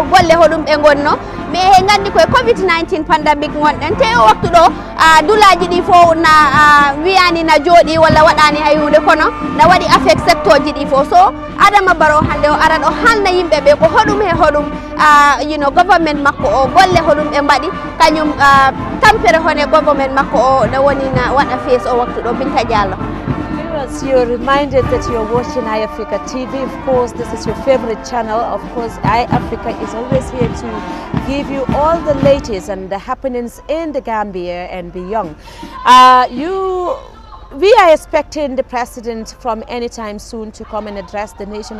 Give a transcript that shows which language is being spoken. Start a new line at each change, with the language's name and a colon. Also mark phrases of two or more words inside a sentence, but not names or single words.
Fula: golle hoɗum ɓe gonno mais he gandi koye
English: covid-19 pandemic
Fula: gonɗen te o waktu ɗo dulaji ɗi fo na wiyani na jooɗi walla waɗani hay hunde kono na waɗi affect secteur ji ɗi fo so Adama Barrow hande o arat o halna yimɓeɓe ko hoɗum he hoɗum government makko o golle hoɗum ɓe mbaɗi kañum tampere hone government makko o no woni na waɗa fees o waktu ɗo Binta Diallo.
English: Viewers, you're reminded that you're watching iAfrica TV. Of course, this is your favorite channel. Of course, iAfrica is always here to give you all the latest and the happenings in the Gambia and beyond. We are expecting the president from anytime soon to come and address the nation.